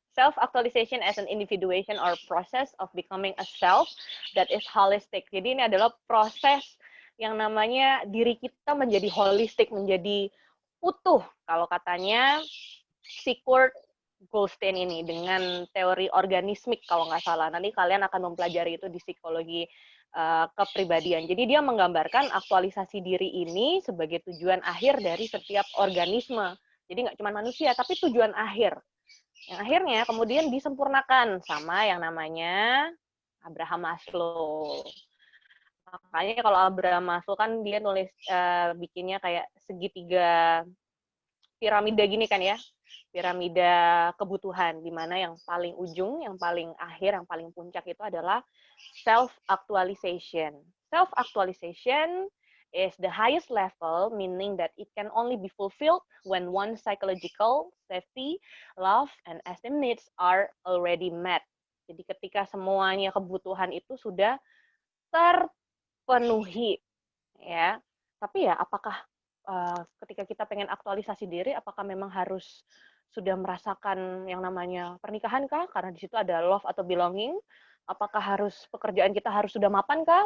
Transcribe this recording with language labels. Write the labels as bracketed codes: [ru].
[en] Self-actualization as an individuation or process of becoming a self that is holistic. [id] Jadi ini adalah proses yang namanya diri kita menjadi holistik, menjadi utuh. Kalau katanya si Kurt Goldstein ini dengan teori organismik kalau nggak salah. Nanti kalian akan mempelajari itu di psikologi kepribadian. Jadi dia menggambarkan aktualisasi diri ini sebagai tujuan akhir dari setiap organisme. Jadi nggak cuma manusia, tapi tujuan akhir. Yang akhirnya kemudian disempurnakan sama yang namanya Abraham Maslow. Makanya kalau Abraham Maslow kan dia nulis bikinnya kayak segitiga piramida gini kan ya. Piramida kebutuhan, di mana yang paling ujung, yang paling akhir, yang paling puncak itu adalah self-actualization. [en] Self-actualization is the highest level, meaning that it can only be fulfilled when one's psychological, safety, love, and esteem needs are already met. [id] Jadi ketika semuanya kebutuhan itu sudah terpenuhi, ya. Tapi ya, apakah ketika kita pengen aktualisasi diri, apakah memang harus sudah merasakan yang namanya pernikahan kah? Karena di situ ada love atau belonging. Apakah harus pekerjaan kita harus sudah mapan kah?